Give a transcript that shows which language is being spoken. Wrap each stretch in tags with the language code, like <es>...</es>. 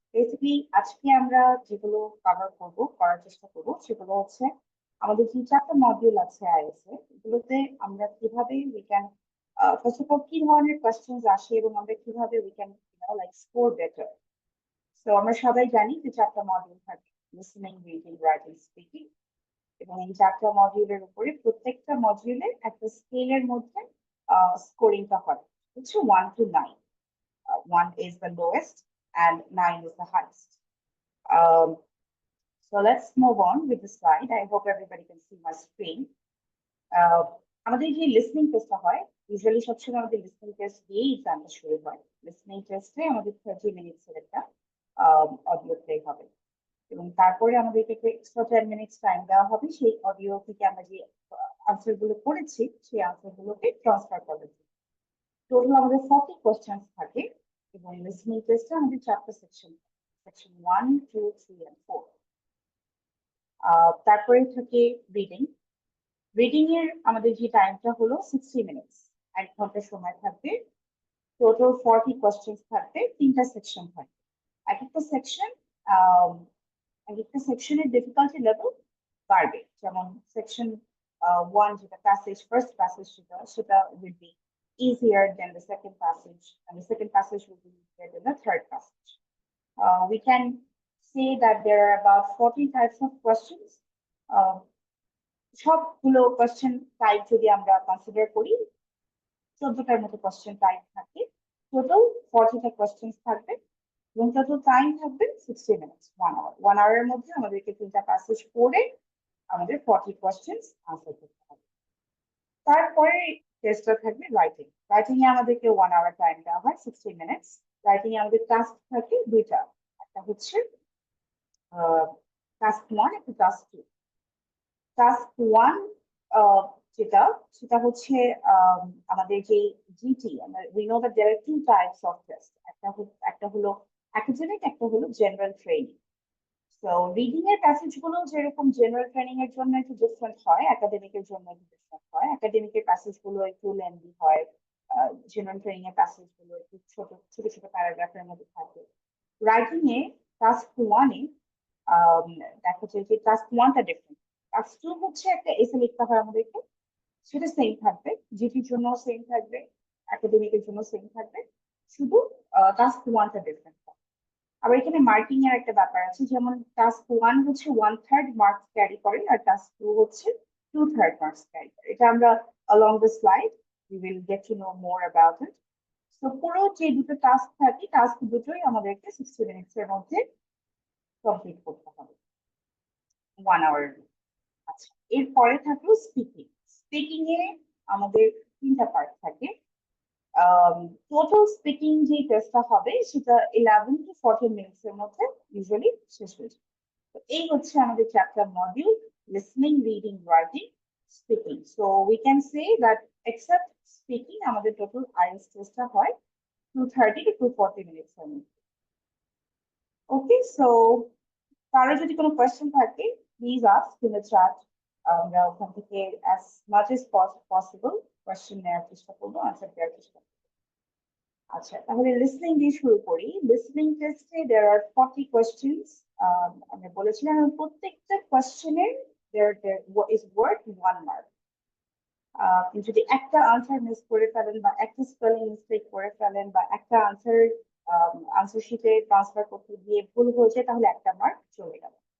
<bn>Basically, আজকে আমরা যেগুলো করার চেষ্টা করবো সেগুলো হচ্ছে আমাদের যে 4টা মডিউল আছে আইএলটিএস এ, এগুলোতে আমরা কিভাবে</bn> <en>we can first of all</en> <bn>কি ধরনের কোশ্চেনস আসে এবং আমরা কিভাবে</bn> <en>we can like score better.</en> <bn>So আমরা সবাই জানি যে 4টা মডিউল থাকে, লিসেনিং, রিডিং, রাইটিং, স্পিকিং, এবং এই 4টা মডিউলের উপরে প্রত্যেকটা মডিউলে একটা স্কেলের মধ্যে স্কোরিংটা হয় হচ্ছে 1 to 9.</bn> <en>1 is the lowest and 9 is the highest. Um, so let's move on with the slide. I hope everybody can see my screen.</en> <bn>আমাদের যে লিসনিং টেস্টটা হয়, ইউজুয়ালি সবসময় আমাদের লিসনিং টেস্ট দিয়েই এক্সামটা শুরু হয়। লিসনিং টেস্টে আমাদের 30 মিনিটসের একটা অডিও প্লে হবে এবং তারপরে আমাদেরকে এক্সট্রা 10 মিনিটস টাইম দেওয়া হবে সেই অডিও থেকে আমরা যে আনসার গুলো করেছি সেই আনসার গুলোকে ট্রান্সফার করার জন্য। টোটাল আমাদের 40 কোশ্চেন থাকে এবং লিসনিং টেস্টে আমাদের 4টা সেকশন, সেকশন 1, 2, 3 and 4। তারপরে থাকে রিডিং। রিডিং এর আমাদের যে টাইমটা হলো 60 মিনিটস, 1 ঘন্টা সময় থাকবে। টোটাল 40 কোশ্চেন থাকবে, 3টা সেকশন থাকবে। এক একটা সেকশন এক একটা সেকশনের ডিফিকাল্টি লেভেল বাড়বে। যেমন সেকশন 1 যেটা প্যাসেজ, ফার্স্ট প্যাসেজ সেটা</bn> <en>will be easier than the second passage, and the second passage will be easier than the third passage. We can say that there are about 40 types of questions.</en> <bn>সবগুলো question type যদি আমরা consider করি 14টার মতো question type থাকে। Total 40টা question থাকবে এবং total time থাকবে 60 minutes, 1 hour. 1 আওয়ারের মধ্যে আমাদেরকে 3টা প্যাসেজ পড়ে আমাদের 40 কোশ্চেন আনসার করতে হবে। তারপরে টেস্টটা থাকবে রাইটিং। রাইটিং এ আমাদেরকে 1 আওয়ার টাইম দেওয়া হয়, 60 মিনিটস। রাইটিং এ আমাদের টাস্ক থাকে 2টা, একটা হচ্ছে টাস্ক 1, একটা টাস্ক 2। টাস্ক 1 যেটা সেটা হচ্ছে আমাদের যে GT,</bn> <en>we know that there are 2 types of test.</en> <bn>একটা হলো একাডেমিক, একটা হলো জেনারেল ট্রেনিং। সো রিডিং এর প্যাসেজ গুলো যেরকম জেনারেল ট্রেনিং এর জন্য একটু ডিফারেন্ট হয়, একাডেমিকের জন্য একটু ডিফারেন্ট হয়। একাডেমিকের প্যাসেজ গুলো একটু লেন্দি হয়, জেনারেল ট্রেনিং এর প্যাসেজ গুলো একটু ছোট ছোট ছোট প্যারাগ্রাফের মধ্যে থাকে। রাইটিং এ টাস্ক 1 এ দেখা যায় যে টাস্ক 1টা ডিফারেন্ট। টাস্ক 2 হচ্ছে একটা এসে লিখতে হয় আমাদেরকে, সেটা সেম থাকবে, জিটির জন্য সেম থাকবে, একাডেমিকের জন্য সেম থাকবে, শুধু টাস্ক 1টা ডিফারেন্ট। আবার এখানে মার্কিং এর একটা ব্যাপার আছে, যেমন টাস্ক 1 হচ্ছে 1/3 মার্কস ক্যারি করে আর টাস্ক 2 হচ্ছে 2/3 মার্কস ক্যারি করে। এটা আমরা</bn> <en>along the slide we will get to know more about it.</en> <bn>So পুরো যে দুটো টাস্ক থাকে, টাস্ক দুটোই আমাদেরকে 60 মিনিটস এর মধ্যে কমপ্লিট করতে হবে, 1 আওয়ার। আচ্ছা, এরপরে থাকলো স্পিকিং। স্পিকিং এ আমাদের 3টা পার্ট থাকে। টোটাল স্পিকিং যে টেস্টটা হবে সেটা 11 to 14 মিনিটস এর মধ্যে ইউজুয়ালি শেষ হয়ে যায়। তো এই হচ্ছে আমাদের 4টা module, listening, reading, writing, speaking.</bn> <en>so we can say that except speaking</en> <bn>আমাদের টোটাল আইএলটিএস টেস্টটা হয় 230 to 240 মিনিটস এর মধ্যে। ওকে, সো কারো যদি কোনো কোয়েশ্চেন থাকে</bn> <en>Please ask in the chat.</en> <bn>আমরা ওখান থেকে</bn> <en>as much as possible</en> <bn>question নেওয়ার চেষ্টা করবো, আনসার দেওয়ার চেষ্টা করবো। আচ্ছা, তাহলে লিসনিং দিয়ে শুরু করি। লিসনিং টেস্টে</bn> <en>there are 40 questions.</en> <bn>আমরা বলেছিলাম প্রত্যেকটা কোয়েশ্চেনের</bn> <en>there is worth 1 mark.</en> <bn>আপনি যদি একটা আনসার মিস করে ফেলেন বা একটা স্পেলিং মিস্টেক করে ফেলেন বা একটা আনসার শিটে ট্রান্সফার করতে গিয়ে ভুল হয়েছে তাহলে একটা মার্ক চলে গেল।</bn>